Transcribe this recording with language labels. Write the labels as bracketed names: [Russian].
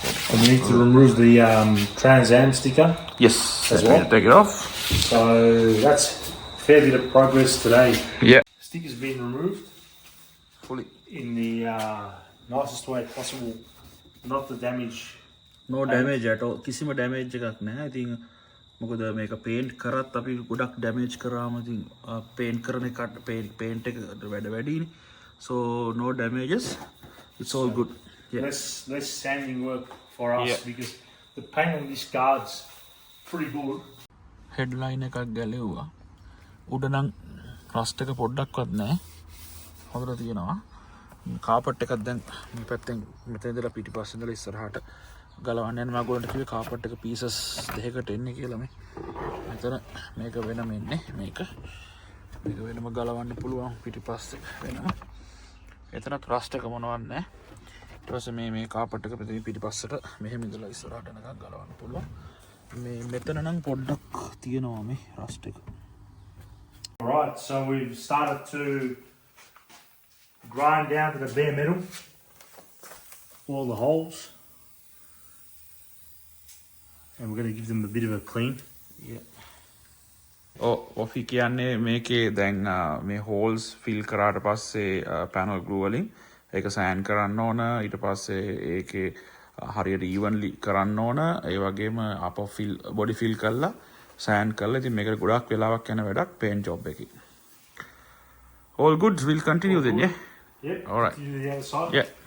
[English] And we need to remove the Trans Am sticker. yes, As let me well? take it off. So that's a fair bit of progress today. Yeah. Sticker's been removed Fully. in the nicest way possible, not to damage. No damage at all. [Sinhala] කිසිම damage එකක් නැහැ. ඉතින් මොකද මේක paint කරත් අපි ගොඩක් damage කරාම ඉතින් paint කරන එකට paint එක වැඩ වැඩිනේ. [English] So no damages. It's all good. Yeah. Less sanding work for us Yeah. because the paint on this guard's pretty good. [Sinhala] Headline එකක් ගැලෙව්වා. උඩ නම් රස්ට් එක පොඩ්ඩක්වත් නැහැ. හොඳට තියෙනවා. කාපට් එකක් දැන් මේ පැත්තෙන් මෙතන ඉඳලා පිටිපස්සේ ඉඳලා ඉස්සරහට ගලවන්න යන මම ඔයගොල්ලන්ට කිව්වේ කාපට් එක පීසස් දෙකකට එන්නේ කියලා මේ. මෙතන මේක වෙනම එන්නේ මේක. මේක වෙනම ගලවන්න පුළුවන් පිටිපස්සේ වෙනම. එතනත් රස්ට් එක මොනවත් නැහැ. ඊට පස්සේ මේ කාපට් එක පිටිපස්සට මෙහෙම ඉඳලා ඉස්සරහට යනකම් ගලවන්න පුළුවන්. මේ මෙතන නම් පොඩ්ඩක් තියෙනවා මේ රස්ට් එක. [English] Alright, so we've started to grind down to the bare metal all the holes, and we're going to give them a bit of a clean. [Sinhala] Woffy කියන්නේ මේකේ දැන් මේ හෝල්ස් ෆිල් කරාට පස්සේ පැනල් ග්ලූ වලින් ඒක සෑන් කරන්න ඕන. ඊට පස්සේ ඒකේ හරියට ඊවන්ලි කරන්න ඕන. ඒ වගේම අප බොඩි ෆිල් කරලා සෑන් කරලා. ඉතින් මේකට ගොඩක් වෙලාවක් යන වැඩක් පේන්ට් ජොබ් එකේ. [English] All good. We'll continue then, yeah? Yep. All right. To the other side. Yeah.